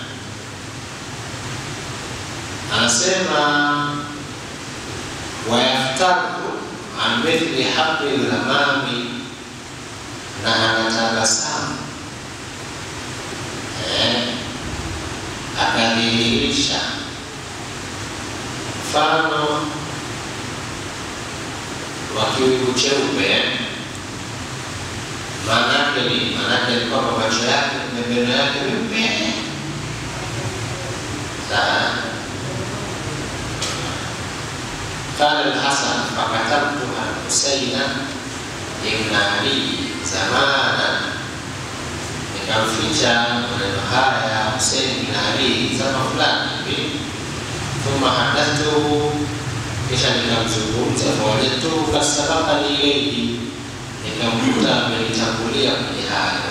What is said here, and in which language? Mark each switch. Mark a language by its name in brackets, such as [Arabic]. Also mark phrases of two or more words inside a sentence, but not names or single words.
[Swahili] Anasema [Arabic] ويفتر عن مثل حب الغمام, [Swahili] na anatabasamu akadhihirisha mfano wa kiwingu cheupe. Maanake ni kwamba macho yake, meno yake meupe. [Arabic] قال الحسن فكتمته الحسين بن علي زمانا, [Swahili] nikamficha maneno haya Husayn ibn Ali zama fulani hivi. [Arabic] ثم حدثته, [Swahili] kisha nikamzungumza. [Arabic] فوجدته قد سبقني إليه, [Swahili] nikamkuta amenitangulia kwenye hayo.